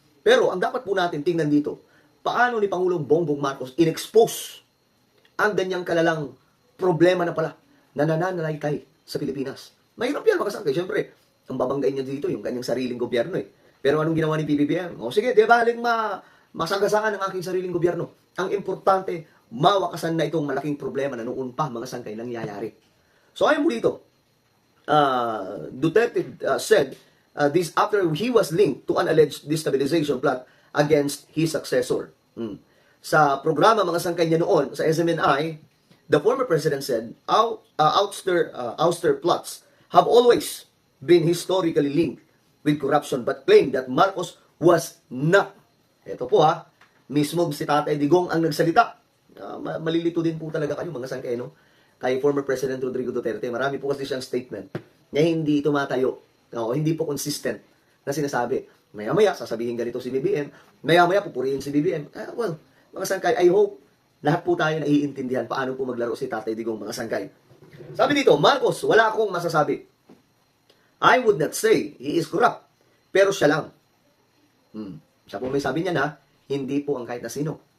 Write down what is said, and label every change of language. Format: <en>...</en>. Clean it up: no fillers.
<tl>Pero ang dapat po natin tingnan dito, paano ni Pangulong Bongbong Marcos in-expose ang ganyang kalalang problema na pala na nananalaykay sa Pilipinas. Mahirap yan, mga sangkay. Siyempre, ang babanggain niya dito, yung kanyang sariling gobyerno Pero anong ginawa ni PBBM? Sige, di baling masagasaan ang aking sariling gobyerno. Ang importante, mawakasan na itong malaking problema na noon pa mga sangkay nangyayari.</tl> <en>So</en> <tl>ayon mo dito,</tl> <en>Duterte said this after he was linked to an alleged destabilization plot against his successor.</en> <tl>Sa programa mga sangkay niya noon sa SMNI,</tl> <en>the former president said, ouster plots have always been historically linked with corruption but claimed that Marcos was not.</en> <tl>Ito po mismo si Tatay Digong ang nagsalita. Malilito din po talaga kayo mga sangkay, no? Kay former President Rodrigo Duterte. Marami po kasi siyang statement na hindi tumatayo, hindi po consistent na sinasabi. Maya-maya, sasabihin ganito si BBM. Maya-maya, pupurihin si BBM. Well, mga sangkay,</tl> <en>I hope</en> <tl>lahat po tayo naiintindihan paano po maglaro si Tatay Digong, mga sangkay. Sabi dito, Marcos, wala akong masasabi.</tl> <en>I would not say he is corrupt,</en> <tl>pero siya lang. Siya po may sabi niya na, hindi po ang kahit na sino.</tl>